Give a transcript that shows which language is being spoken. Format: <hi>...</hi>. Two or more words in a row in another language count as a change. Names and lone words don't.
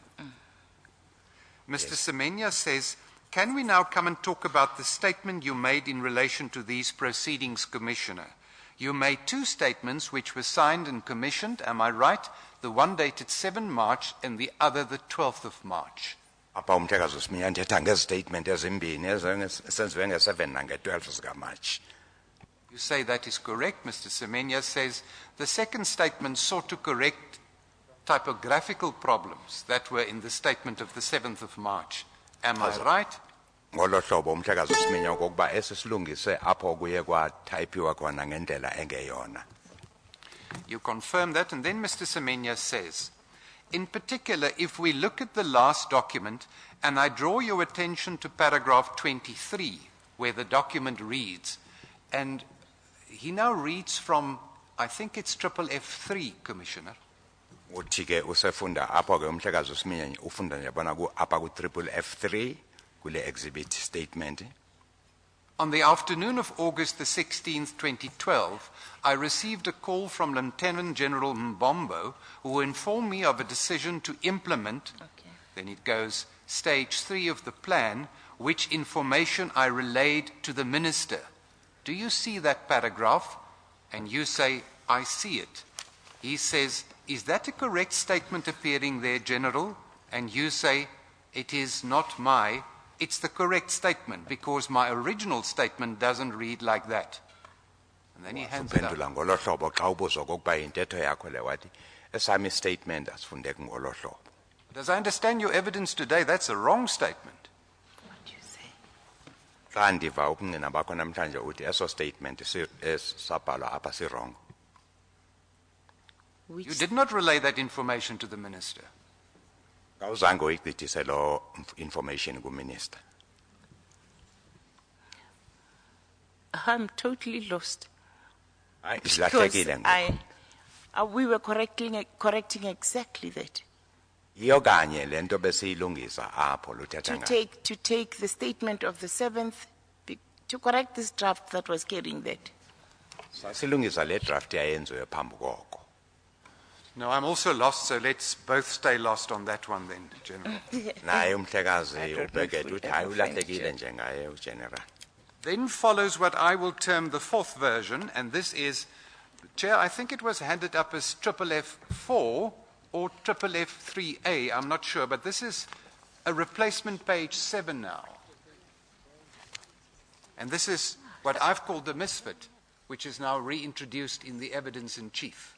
<en>Mr. Semenya says, can we now come and talk about the statement you made in relation to these proceedings, Commissioner? You made two statements which were signed and commissioned, am I right? The one dated 7 March and the other the 12th of March.</en> <xh>Apha umhlekazi uSiminya ndithetha ngezitatement ezimbini ezenziwe nge-7 nange-12 zikaMarch.</xh> <en>You say that is correct. Mr. Semenya says the second statement sought to correct typographical problems that were in the statement of the 7th of March. Am I right?</en> <xh>Ngolo hlobo umhlekazi uSiminya okokuba esisilungise apho kuye kwatypiwa khona ngendlela engeyona.</xh> <en>You confirm that, and then Mr. Semenya says, in particular, if we look at the last document, and I draw your attention to paragraph 23, where the document reads, and he now reads from, I think it's triple F3, Commissioner.</en> <xh>Uthi ke usefunda apho ke umhlekazi uSiminya ufunda yabona ku apha ku</xh> <en>triple F3</en> <xh>kule exhibit statement.</xh> <en>On the afternoon of August the 16th, 2012, I received a call from Lieutenant General Mbombo, who informed me of a decision to implement, then it goes, stage 3 of the plan, which information I relayed to the Minister. Do you see that paragraph? And you say, I see it. He says, is that a correct statement appearing there, General? And you say, it is not it's the correct statement because my original statement doesn't read like that. And then he hands it up.</en> <xh>Uphendula ngolo hlobo xa ubuzwa okokuba intetho yakho le wathi esami statement asifundeki ngolo hlobo.</xh> <en>But as I understand your evidence today, that's a wrong statement. What do you say?</en> <xh>Xa ndiva ubungqina bakho namhlanje uthi eso statement sabhalwa apha si-wrong.</xh> <en>Which You did not relay that information to the Minister.</en> <xh>Awuzange uyigqithise lo information kuminister.</xh> <en>I'm totally lost.</en> <xh>Hayi</xh> <en>Because</en> <xh>ilahlekile ngoku.</xh> <en>we were correcting exactly that.</en> <xh>Iyo kanye lento besiyilungisa apho luthetha ngayo.</xh> <en>To take the statement of the 7th, to correct this draft that was carrying that.</en> <xh>Sasilungisa le draft yayenziwe phambi koko.</xh> <en>No, I'm also lost, so let's both stay lost on that one then, General.</en> <xh>Naye umhlekazi</xh> <en>I don't know if</en> <xh>ubhekethe</xh> <en>we</en> <xh>uthi</xh> <en>have</en> <xh>hayi</xh> <en>a French</en> <xh>ulahlekile</xh> <en>here.</en> <xh>njengaye ugeneral.</xh> <en>Then follows what I will term the fourth version, and this is, Chair, I think it was handed up as triple F4 or triple F3A, I'm not sure, but this is a replacement page 7 now. And this is what I've called the misfit, which is now reintroduced in the evidence in chief.</en>